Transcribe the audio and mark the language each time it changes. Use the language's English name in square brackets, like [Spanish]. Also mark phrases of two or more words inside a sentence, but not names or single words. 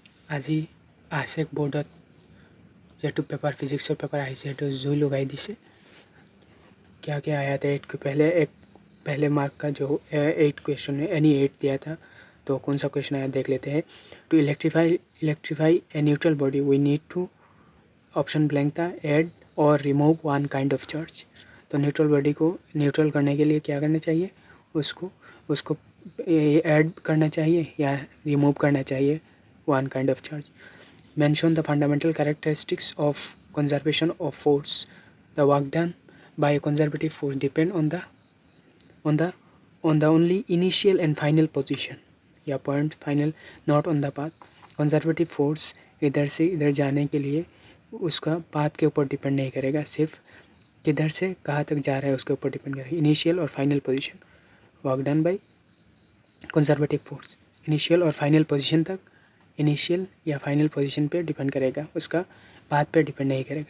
[Assamese] আজি আছেক বোৰ্ডত যেটো पेपर फिजिक्सर पेपर আহিছে तो জুই লগাই দিছে। [Hindi] क्या क्या आया था 8 के पहले मार्क का जो 8 क्वेश्चन है एनी 8 दिया था, तो कौन सा क्वेश्चन आया देख लेते हैं। [English] to electrify a neutral body we need to option blank था ऐड और remove one kind of charge. [Hindi] तो [English] neutral body [Hindi] को न्यूट्रल करने के लिए क्या करना चाहिए, उसको ऐड करना चाहिए या रिमूव करना चाहिए [English] one kind of charge. mention the fundamental characteristics of conservation of force. the work done by a conservative force depend on the only initial and final position या point final, not on the path। conservative force [Hindi] इधर से इधर जाने के लिए उसका पाथ के ऊपर डिपेंड नहीं करेगा, सिर्फ किधर से कहाँ तक जा रहा है उसके ऊपर डिपेंड करेगा। [English] इनिशियल और final position, work done by conservative force. [Hindi] इनिशियल और [English] final position [Hindi] तक, इनिशियल या [English] final position [Hindi] पे डिपेंड करेगा, उसका पाथ पे डिपेंड नहीं करेगा।